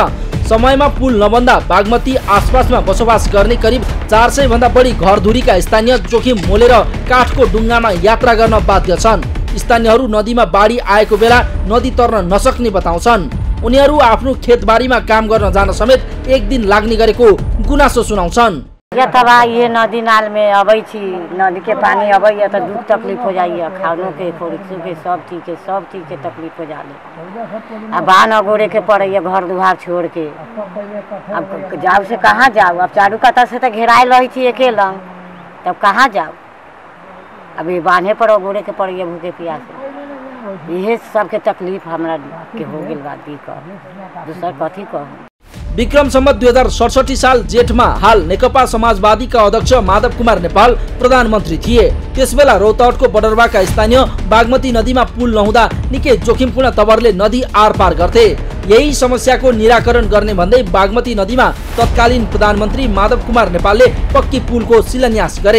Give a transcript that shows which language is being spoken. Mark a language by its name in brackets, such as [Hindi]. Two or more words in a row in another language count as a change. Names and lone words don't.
[Nepali] समयमा पुल नबन्दा बागमती आसपासमा बसोबास गर्ने करिब 400 भन्दा बढी घरधुरीका स्थानीय जोखिम मोलेर काठको डुङ्गामा यात्रा गर्न बाध्य छन्। स्थानीयहरू नदीमा बाढी आएको बेला नदी तर्न नसक्ने बताउँछन्। उनीहरू आफ्नो खेतबारीमा काम गर्न जान समेत 1 दिन लाग्ने गरेको गुनासो सुनाउँछन्। [Bhojpuri] ये नदी नाल में अबै छी, नदी के पानी अबै है तो दुख तकलीफ हो जाइए, खानों के खोरिक्सों के सब चीज के तकलीफ हो जाले। अब बान अगोरे के पड़े घर दुआर छोड़ के। अब जाओ से कहाँ जाओ? अब चारू कता से तो घेरायल रही थी एके लंग, तब कहाँ जाओ? अब ये बांधे पर अगोरे के पड़े भूखे प्यासे। इहे सबके तकलीफ हमरा के हो गेल बा दिक्कत, दूसर कथी कहूँ। [Nepali] विक्रम सम्वत 2067 साल जेठमा हाल नेकपा समाजवादीका अध्यक्ष माधव कुमार नेपाल प्रधानमन्त्री थिए। त्यसबेला रौतहटको बडरबाका स्थानीय बागमती नदीमा पुल नहुँदा निकै जोखिमपूर्ण तवरले नदी आरपार गर्थे। यही समस्याको निराकरण गर्ने भन्दै बागमती नदीमा तत्कालीन प्रधानमन्त्री माधव कुमार नेपालले पक्की पुलको शिलान्यास गरे।